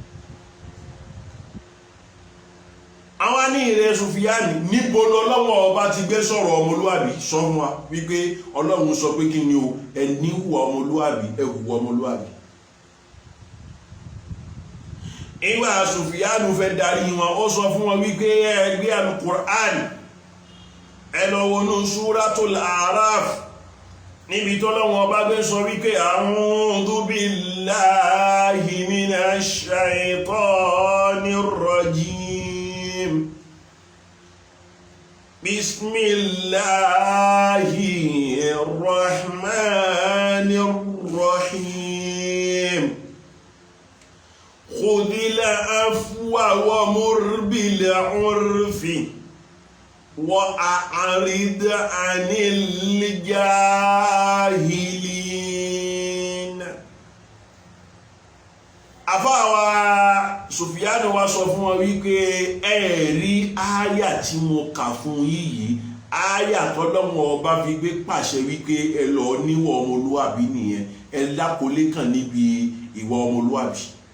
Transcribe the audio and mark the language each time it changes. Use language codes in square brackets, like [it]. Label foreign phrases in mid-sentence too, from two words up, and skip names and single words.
[yo] àwọn ní ìrẹ́ Sufyan níbo lọ́lọ́wọ́ ọba ti gbé sọ̀rọ̀ ọmọlúwàbí sọ fún wa wípé ọlọ́run sọ pé kí ni o ẹni hùwà ọmọlúwàbí ẹ hùwà ọmọlúwàbí. ìgbà Sufyan fẹ́ darí wọn ó sọ fún wọn wípé ẹgbẹ́ Al-Qur'an ẹ lọ wọnú Suratul A'raf níbi tọ́lọ́wọ́ ọba gbé sọ wípé [ar] أعوذ بالله من الشيطان الرجيم. بسم الله الرحمن الرحيم خذ العفو ومر بالعرف وأعرض عن الجاهلين. [yo] àfáàwà Sufyan wa sọ fún wọn wípé ẹ̀rí ááyà tí mo kà fún yìí ááyà tọ́lọ́wọ́ ọba fi gbé pàṣẹ wípé ẹ lọ níwọ̀ ọmọlúwàbí nìyẹn ẹ lákòólé kan níbi ìwà ọmọlúwàbí.